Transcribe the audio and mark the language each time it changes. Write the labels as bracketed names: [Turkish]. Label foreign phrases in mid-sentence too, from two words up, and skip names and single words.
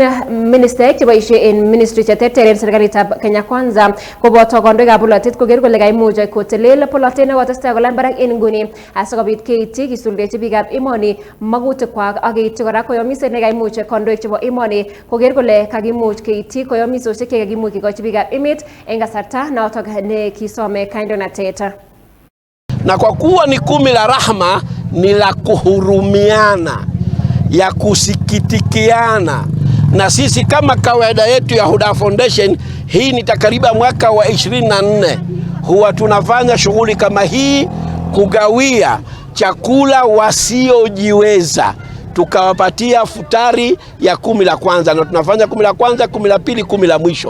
[Kalenjin] minister cheboisie en ministry cheterter en serikalitab Kenya Kwanza koboto kandoikab polatet koker kole kaimuch kotelel polatet nekotestai kolany barak en nguni asikobit keityi kisuldechi biikab emoni magutikwak ak keityi kora koyomiset nekaimuch kandoik chebo emoni koker kole kakimuch keityi koyomisosiek chekakimuch kikochi biikab emet en kasarta notok ne kisome kandoinatet. [Swahili] Na kwa kuwa ni kumi la rahma, ni la kuhurumiana, ya kusikitikiana, na sisi kama kawaida yetu ya Huda Foundation, hii ni takriban mwaka wa 24 huwa tunafanya shughuli kama hii, kugawia chakula wasiojiweza, tukawapatia futari ya 10 la kwanza, na tunafanya 10 la kwanza, 10 la pili, 10 la mwisho.